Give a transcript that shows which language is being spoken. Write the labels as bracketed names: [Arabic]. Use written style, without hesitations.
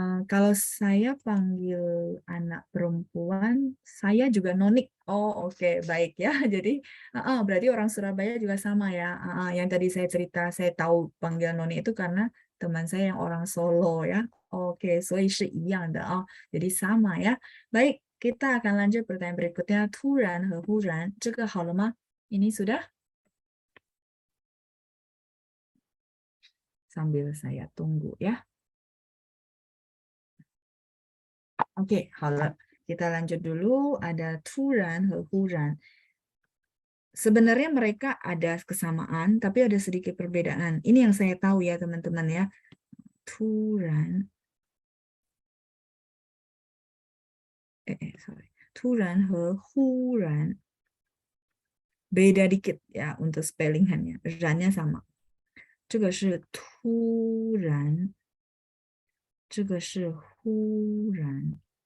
[Indonesian] Kalau saya panggil anak perempuan, saya juga nonik. Oh, oke, baik ya. Jadi, berarti orang Surabaya juga sama ya. Yang tadi saya cerita, saya tahu panggilan noni itu karena teman saya yang orang Solo ya. [Chinese] Oke, 所以是一样的 oh. [Indonesian] Jadi sama ya. Baik, kita akan lanjut pertanyaan berikutnya. [Chinese] 突然 和 忽然, 这个好了吗? [Indonesian] Ini sudah? Sambil saya tunggu ya. Oke, [Chinese] 好了. [Indonesian] Kita lanjut dulu. Ada 突然 和 忽然. Sebenarnya mereka ada kesamaan, tapi ada sedikit perbedaan. Ini yang saya tahu ya, teman-teman ya. 突然, sorry. 突然 和 忽然. Beda dikit ya untuk spellingannya. Rannya sama. [Chinese] 这个是突然，这个是忽然。